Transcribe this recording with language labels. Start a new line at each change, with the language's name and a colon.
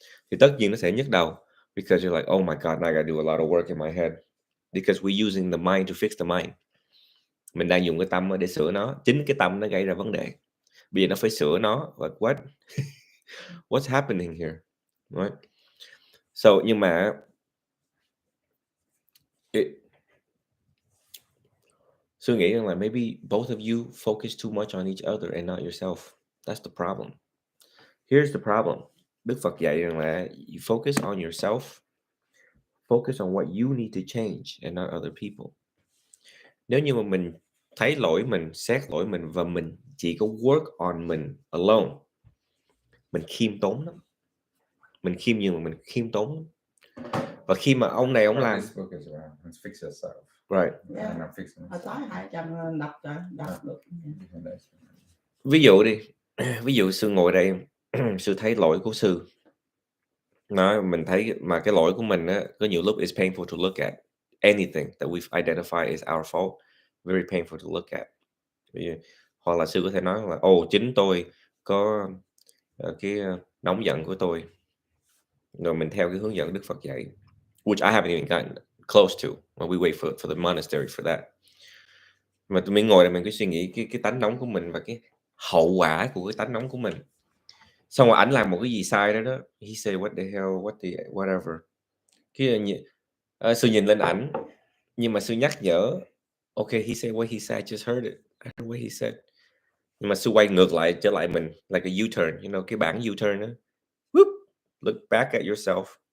Vietnamese: Thì tất nhiên nó sẽ nhức đầu
English: because you're like, oh my god, now I gotta do a lot of work in my head because we're using the mind to fix the mind.
Vietnamese: Mình đang dùng cái tâm để sửa nó, chính cái tâm nó gây ra vấn đề. Bây giờ nó phải sửa nó và
English: what's happening here, right? So
Vietnamese: nhưng mà Sư nghĩ rằng là
English: maybe both of you focus too much on each other and not yourself. That's the problem. Here's the problem.
Vietnamese: Đức Phật dạy rằng là
English: you focus on yourself, focus on what you need to change and not other people.
Vietnamese: Nếu như mà mình thấy lỗi mình, xét lỗi mình và mình chỉ có
English: work on
Vietnamese: mình alone, mình khiêm tốn lắm. Mình khiêm nhường mà mình khiêm tốn lắm. Và khi mà ông này ông làm
English: This book is around fix yourself. right. Yeah. And I'm fixing
Vietnamese: Hồi tối 200 đọc được. Ví dụ đi, ví dụ sư ngồi đây, sư thấy lỗi của sư. Nó mình thấy mà cái lỗi của mình á, có nhiều lúc
English: it's painful to look at. Anything that we've identified is our fault, very painful to look at.
Vietnamese: Hoặc là sư có thể nói là chính tôi có cái nóng giận của tôi. Rồi mình theo cái hướng dẫn Đức Phật dạy,
English: which I haven't even gotten close to. We wait for the monastery for that.
Vietnamese: Mà tụi mình ngồi đây mình cứ suy nghĩ cái tánh nóng của mình và cái hậu quả của cái tánh nóng của mình. Xong rồi ảnh làm một cái gì sai đó,
English: he said what the hell, whatever.
Vietnamese: Sư nhìn lên ảnh, nhưng mà sư nhắc nhở,
English: okay, he said what he said, I just heard it. I heard what he said.
Vietnamese: Nhưng mà sư quay ngược lại trở lại mình,
English: like a U-turn,
Vietnamese: cái bảng U-turn đó.
English: Whoop, look back at yourself.